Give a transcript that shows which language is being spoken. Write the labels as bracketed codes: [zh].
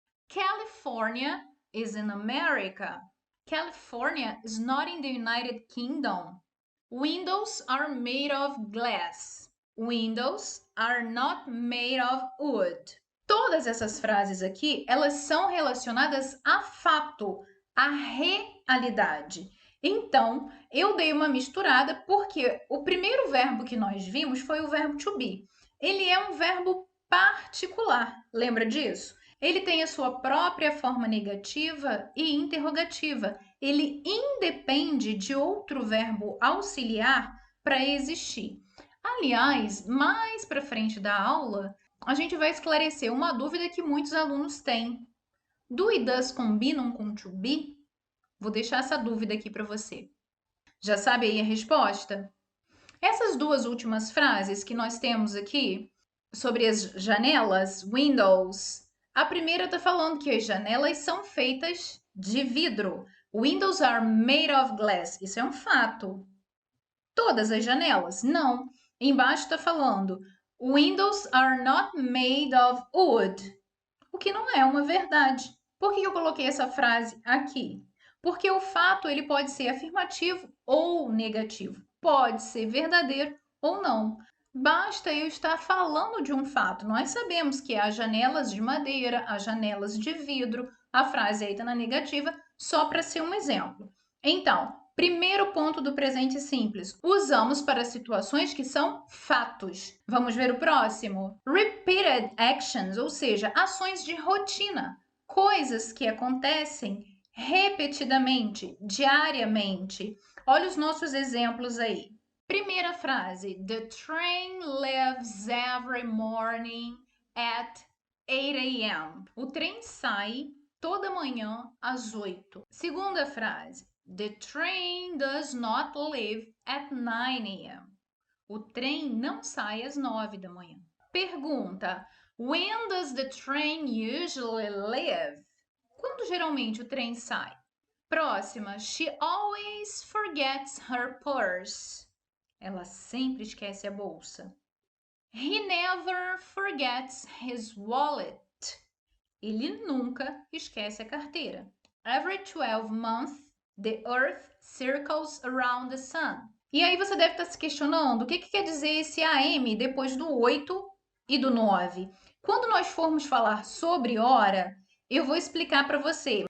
[en] California is in America. California is not in the United Kingdom. Windows are made of glass. Windows are not made of wood. [pt] Todas essas frases aqui, elas são relacionadas a fato, a realidade. Então, eu dei uma misturada porque o primeiro verbo que nós vimos foi o verbo to be. Ele é um verbo particular, lembra disso? Ele tem a sua própria forma negativa e interrogativa. Ele independe de outro verbo auxiliar para existir. Aliás, mais para frente da aula, a gente vai esclarecer uma dúvida que muitos alunos têm. Do e does combinam com to be? Vou deixar essa dúvida aqui para você. Já sabe aí a resposta? Essas duas últimas frases que nós temos aqui sobre as janelas, windows, a primeira está falando que as janelas são feitas de vidro. Windows are made of glass. Isso é um fato. Todas as janelas? Não. Embaixo está falando [en] windows are not made of wood. [pt] O que não é uma verdade. Por que eu coloquei essa frase aqui? Porque o fato ele pode ser afirmativo ou negativo. Pode ser verdadeiro ou não. Basta eu estar falando de um fato. Nós sabemos que há janelas de madeira, há janelas de vidro. A frase aí está na negativa, só para ser um exemplo. Então, primeiro ponto do presente simples. Usamos para situações que são fatos. Vamos ver o próximo? [en] Repeated actions, [pt] ou seja, ações de rotina. Coisas que acontecem repetidamente, diariamente. Olha os nossos exemplos aí. Primeira frase. [en] The train leaves every morning at 8 a.m. [pt] O trem sai toda manhã às 8. Segunda frase. [en] The train does not leave at 9 a.m. [pt] O trem não sai às 9 da manhã. Pergunta. [en] When does the train usually leave? [pt] Quando geralmente o trem sai? Próxima. [en] She always forgets her purse. [pt] Ela sempre esquece a bolsa. [en] He never forgets his wallet. [pt] Ele nunca esquece a carteira. [en] Every 12 months, the earth circles around the sun. [pt] E aí você deve estar se questionando o que quer dizer esse AM depois do 8 e do 9. Quando nós formos falar sobre hora, eu vou explicar para você.